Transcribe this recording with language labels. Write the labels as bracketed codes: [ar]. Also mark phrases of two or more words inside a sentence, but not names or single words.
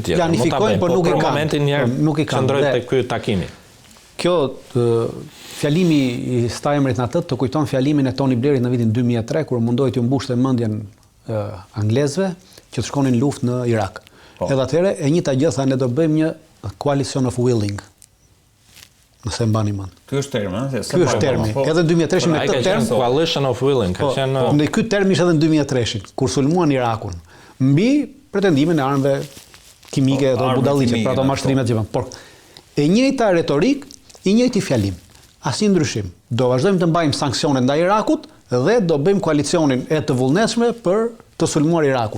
[sq] Planifikojnë, por nuk i kanë. Nuk i kanë. Qëndroj tek ky takimi. Kjo fjalimi i Starmerit në atë të kujton fjalimin e Tony Blairit në vitin 2003 kur mundoi të mbushte mendjen anglezëve që të shkonin luftë në Irak. Edhe atëherë e njëjta gjë tha, ne do bëjmë një [en] coalition of willing. [sq] Nëse mbani mend. Ky është termi, Ky është termi. Edhe në 2003 me këtë term [en] coalition of willing, [sq] ka qenë. Në ky term ishte edhe në 2003 kur sulmuan Irakun mbi pretendimin e armëve kimike ato budalliqe, pra ato mashtrimet që vën. Por e njëjta retorik, i njëjti fjalim. Asnjë ndryshim. Do vazhdojmë të mbajmë sanksionet ndaj Irakut dhe do bëjmë koalicionin e të vullnetshme për të sulmuar Irakun.